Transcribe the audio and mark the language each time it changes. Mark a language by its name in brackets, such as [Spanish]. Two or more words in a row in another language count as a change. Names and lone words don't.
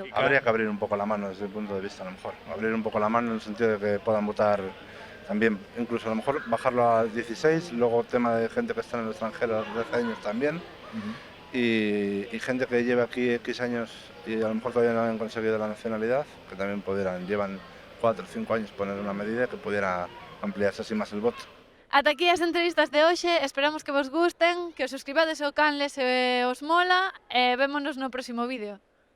[Spanish] Habría que abrir un poco la mano desde el punto de vista, a lo mejor. Abrir un poco la mano en el sentido de que puedan votar también, incluso a lo mejor bajarlo a 16, luego tema de gente que está en el extranjero desde hace años también, y gente que lleva aquí X años y a lo mejor todavía no han conseguido la nacionalidad, que también llevan 4 o 5 años poner una medida que pudiera ampliarse así más el voto. [Galician] Ata aquí as entrevistas de hoxe, esperamos que vos gusten, que os suscribades ao canle se os mola e vémonos no próximo vídeo.